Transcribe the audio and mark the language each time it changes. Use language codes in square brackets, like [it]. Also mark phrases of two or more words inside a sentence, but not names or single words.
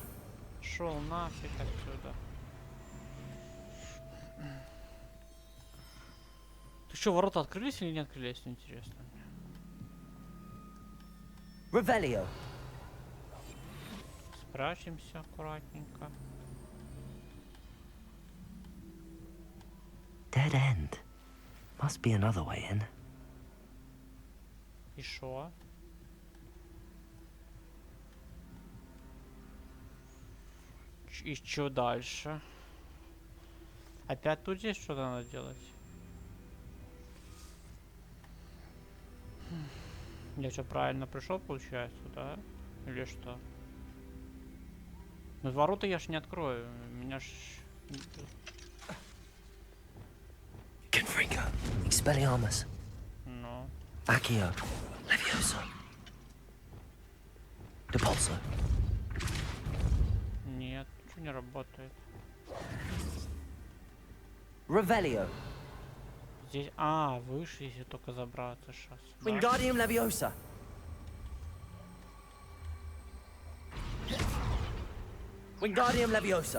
[ru] Шел нафиг отсюда. Ты что, ворота открылись или не открылись? Интересно. Revelio. Спрячемся аккуратненько. [en] Dead end. Must be another way in. [ru] И шо? И чё дальше? Опять тут здесь что-то надо делать? Я что, правильно пришел, получается, да? Или что? Ну, ворота я ж не открою. Меня ж... Confringo. Expelliarmus. Ну. Accio. Leviosa. Depulso. Нет, ничего не работает. Revelio. Здесь... А, выше, если только забраться сейчас. Wingardium Leviosa. Wingardium Leviosa.